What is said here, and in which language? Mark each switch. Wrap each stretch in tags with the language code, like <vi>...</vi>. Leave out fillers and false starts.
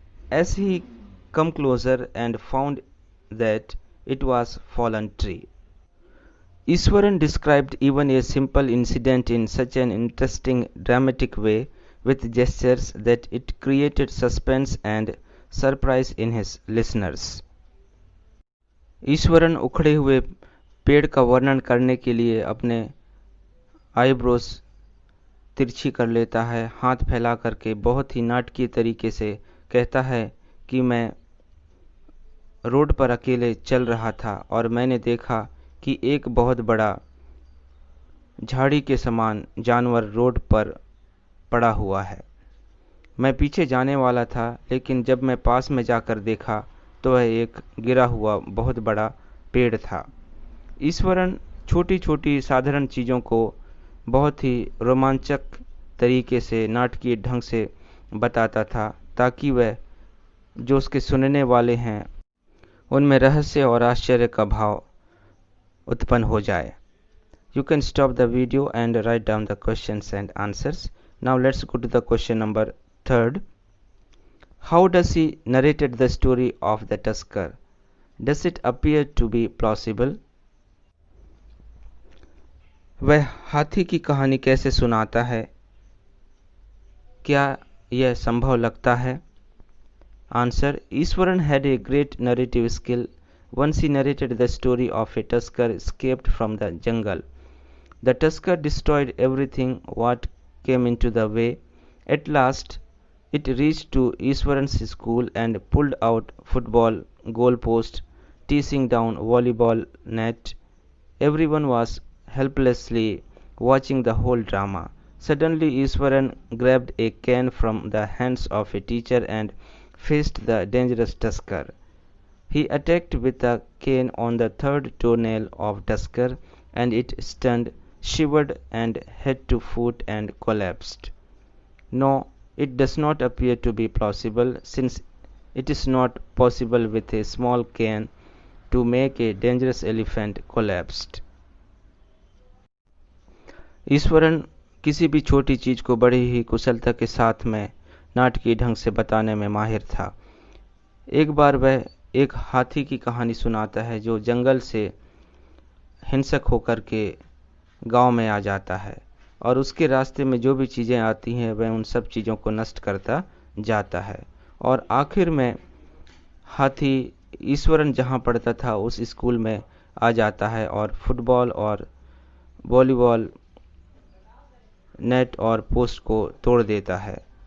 <en>As he come closer and found that it was fallen tree. Ishwaran described even a simple incident in such an interesting, dramatic way, with gestures, that it created suspense and surprise in his listeners.</en> <hi>Eswaran उखड़े हुए पेड़ का वर्णन करने के लिए अपने eyebrows तिरछी कर लेता है, हाथ फैला करके बहुत ही नाटकीय तरीके से कहता है कि मैं रोड पर अकेले चल रहा था और मैंने देखा कि एक बहुत बड़ा झाड़ी के समान जानवर रोड पर पड़ा हुआ है. मैं पीछे जाने वाला था, लेकिन जब मैं पास में जाकर देखा तो वह एक गिरा हुआ बहुत बड़ा पेड़ था. ईश्वरन छोटी छोटी साधारण चीज़ों को बहुत ही रोमांचक तरीके से, नाटकीय ढंग से बताता था ताकि वह जो उसके सुनने वाले हैं उनमें रहस्य और आश्चर्य का भाव उत्पन्न हो जाए.</hi> <en>You can stop the video and write down the questions and answers. Now let's go to the question number 3. How does he narrated the story of the tusker? Does it appear to be plausible?</en> <hi>वह हाथी की कहानी कैसे सुनाता है? क्या यह संभव लगता है?</hi> <en>Answer: Ishwaran had a great narrative skill. Once he narrated the story of a tusker escaped from the jungle. The tusker destroyed everything what came into the way. At last, it reached to Ishwaran's school and pulled out football goalpost, teasing down volleyball net. Everyone was helplessly watching the whole drama. Suddenly, Ishwaran grabbed a cane from the hands of a teacher and faced the dangerous tusker. He attacked with the cane on the third toenail of tusker, and it stunned, shivered and head to foot and collapsed. No, it does not appear to be plausible, since It is not possible with a small can to make a dangerous elephant collapsed.</en> <hi>Eswaran किसी भी छोटी चीज को बड़ी ही कुशलता के साथ में नाटकीय ढंग से बताने में माहिर था। एक बार वह एक हाथी की कहानी सुनाता है जो जंगल से हिंसक होकर के गांव में आ जाता है और उसके रास्ते में जो भी चीज़ें आती हैं वह उन सब चीज़ों को नष्ट करता जाता है और आखिर में हाथी ईश्वरन जहां पढ़ता था उस स्कूल में आ जाता है और फुटबॉल और वॉलीबॉल नेट और पोस्ट को तोड़ देता है।</hi>